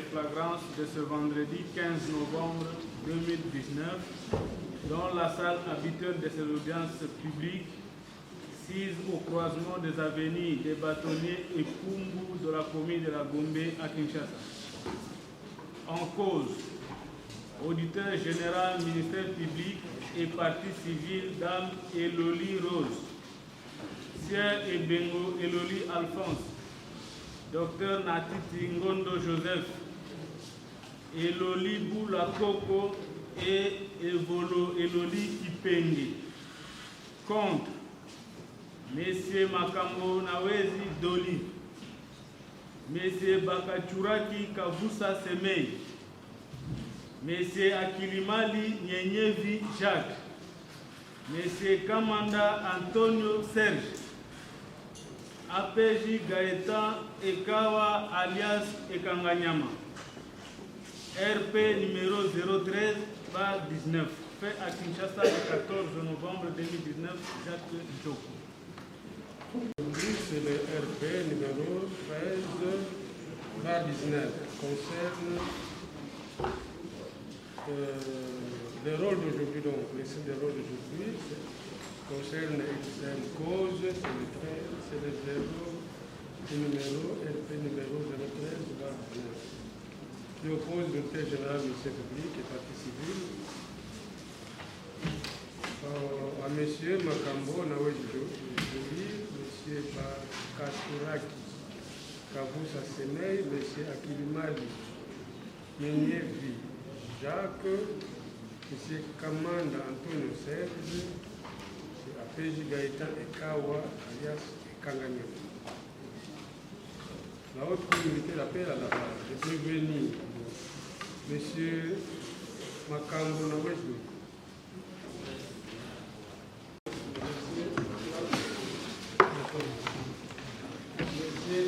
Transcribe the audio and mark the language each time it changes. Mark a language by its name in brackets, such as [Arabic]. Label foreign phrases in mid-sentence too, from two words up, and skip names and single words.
[French] flagrance de ce vendredi 15 novembre 2019 dans la salle habituelle de ces audiences publiques sise au croisement des avenues des Bâtonniers et Kumbu de la commune de la Gombe à Kinshasa. En cause, auditeur général, ministère public et partie civile, Dame Eloli Rose, Sieur Ebengo Eloli Alphonse, Docteur Natiti Ngondo Joseph, Eloli Boula Koko et Evolo Eloli Kipenge. Contre, Messieurs Makambo Nawezi Doli, Messieurs Bakachuraki Kavusa Semei, Messieurs Akilimali Nyenyevi Jacques, Messieurs Kamanda Antonio Serge, APJ Gaëtan Ekawa alias Ekanganyama, RP numéro 013/19, fait à Kinshasa le 14 novembre 2019, Jacques Joko. C'est le RP numéro 13/19, concerne le rôle d'aujourd'hui, donc le site de rôle d'aujourd'hui concerne une cause, c'est le numéro RP numéro 013/19. Je oppose le directeur général du ministère public et partie civile à M. Makambo Nawezi Doli, M. Bakachuraki Kavusa Semei, M. Akilimali Nyenyevi Jacques, M. Kamanda Antonio Serge, M. APJ Gaëtan Ekawa alias Ekanganyama. La haute communauté l'appelle à la base de prévenir M. Makambo Nawezi Doli. M.